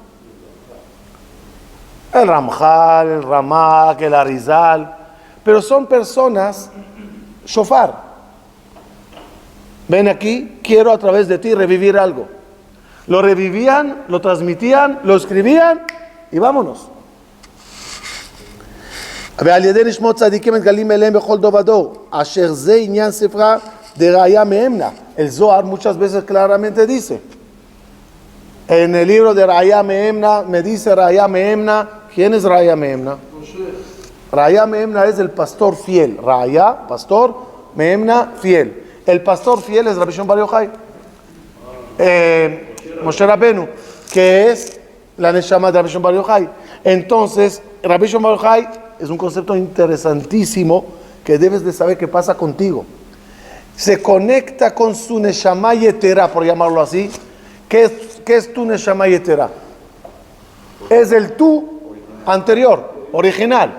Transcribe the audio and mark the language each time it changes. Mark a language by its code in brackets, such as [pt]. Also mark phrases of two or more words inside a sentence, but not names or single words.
[es] El Ramjal, el Ramak, el Arizal, pero son personas shofar. Ven aquí, quiero a través de ti revivir algo. Lo revivían, lo transmitían, lo escribían y vámonos. [he] ועל ידי נשמות צדיקים מתגלים אליהם בכל דור ודור, אשר זה עניין ספרה דראיה מאמנה. [es] El Zohar muchas veces claramente dice, en el libro de Raya Meemna, me dice Raya Meemna, ¿quién es Raya Meemna? Raya Meemna es el pastor fiel. Raya, pastor, Meemna, fiel. El pastor fiel es Rabbi Shimon Bar Yochai. Moshe Rabenu, que es la Neshama de Rabbi Shimon Bar Yochai. Entonces, Rabbi Shimon Bar Yochai es un concepto interesantísimo que debes de saber qué pasa contigo. Se conecta con su [he] נשמה יתרה, [es] por llamarlo así. ¿Qué es tu [he] נשמה יתרה? [es] Es el tú anterior, original.